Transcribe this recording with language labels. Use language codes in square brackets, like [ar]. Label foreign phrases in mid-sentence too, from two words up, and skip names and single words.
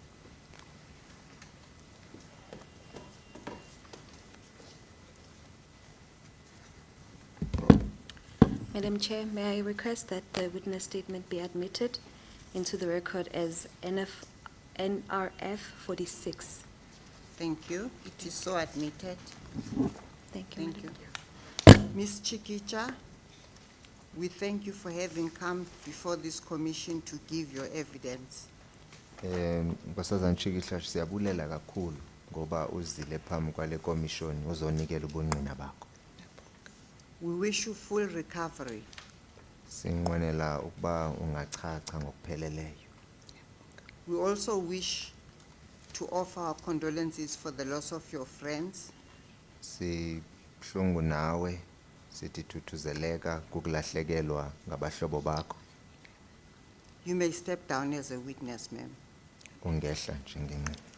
[en] Madam Chair, may I request that the witness statement be admitted into the record as NRF 46. Thank you. It is so admitted. Thank you, Thank Madam. you. Ms. Chikicha, we thank you for having come before this commission to give your evidence. [xh] Nkosazana Chikihla siyabulela kakhulu ngoba uzile phambi kwale commission uzonikela ubungqina bakho. [en] We wish you full recovery. [xh] Sinqwenela ukuba ungachacha ngokupheleleyo. [en] We also wish to offer our condolences for the loss of your friends. [xh] Sibhlungu nawe sithi thuthuzeleka kukulahlekelwa ngabahlobo bakho. [en] You may step down as a witness, ma'am. [xh] Ungehla njengenqe.